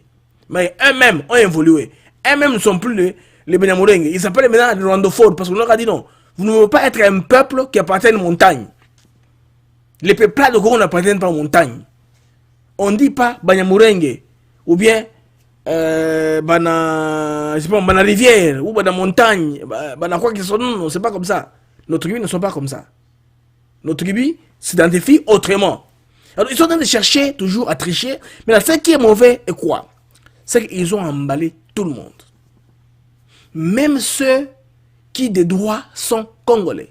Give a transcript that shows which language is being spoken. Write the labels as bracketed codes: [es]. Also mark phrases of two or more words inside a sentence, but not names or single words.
[fr] Mais eux-mêmes ont évolué. Eux-mêmes ne sont plus les Banyamulenge. Ils s'appellent maintenant les rwandophones parce qu'on leur a dit non. Vous ne pouvez pas être un peuple qui appartient à une montagne. Les peuples de Congo n'appartiennent pas aux montagnes. On ne dit pas Banyamulenge ou bien Bana rivière ou Bana montagne. Bana quoi qu'ils sont. Non, c'est pas comme ça. Nos tribus ne sont pas comme ça. Nos tribus s'identifient autrement. Alors ils sont en train de chercher toujours à tricher. Mais là, ce qui est mauvais est quoi? C'est qu'ils ont emballé tout le monde. Même ceux qui des droits sont congolais.